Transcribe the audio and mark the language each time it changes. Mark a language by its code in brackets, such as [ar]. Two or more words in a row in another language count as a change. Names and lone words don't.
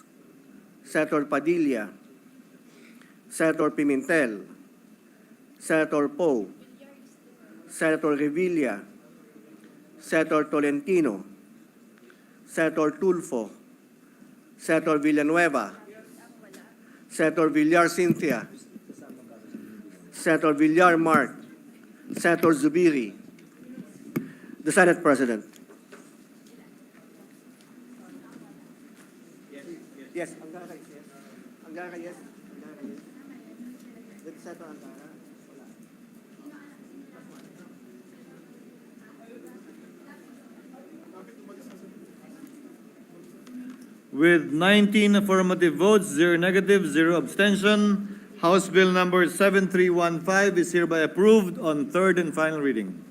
[en] Senator Padilla, Senator Pimentel, Senator Poe, Senator Revilla, Senator Tolentino, Senator Tulfo, Senator Villanueva, Senator Villar Cynthia, Senator Villar Mark, Senator Zubiri, the Senate President. Yes, Angara, yes. Angara, yes. Angara, yes. Senator Angara. With 19 affirmative votes, 0 negative, 0 abstention, House Bill number 7315 is hereby approved on third and final reading.